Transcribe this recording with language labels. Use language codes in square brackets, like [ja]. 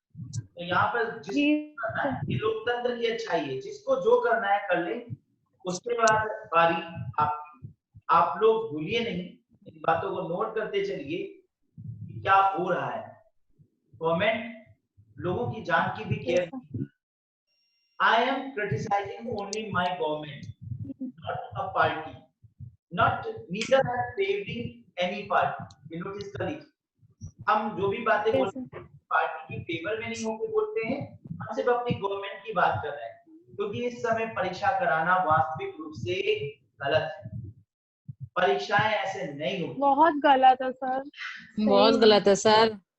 [hi] तो यहाँ पर जिसको करना है, ये लोकतंत्र की अच्छाई है, जिसको जो करना है कर ले, उसके बाद बारी आपकी। आप लोग भूलिए नहीं, इन बातों को नोट करते चलिए कि क्या हो रहा है। गवर्नमेंट लोगों की जान की भी care. [en] I am criticizing only my government, not a party, not neither am favoring any party. You know this colleague. [hi] हम जो भी बातें बोलते हैं पार्टी की फेवर में नहीं होकर बोलते हैं, हम सिर्फ अपनी गवर्नमेंट की बात कर रहे हैं, क्योंकि इस समय परीक्षा कराना वास्तविक रूप से गलत है। परीक्षाएं ऐसे नहीं होती, बहुत गलत है सर, बहुत गलत है सर,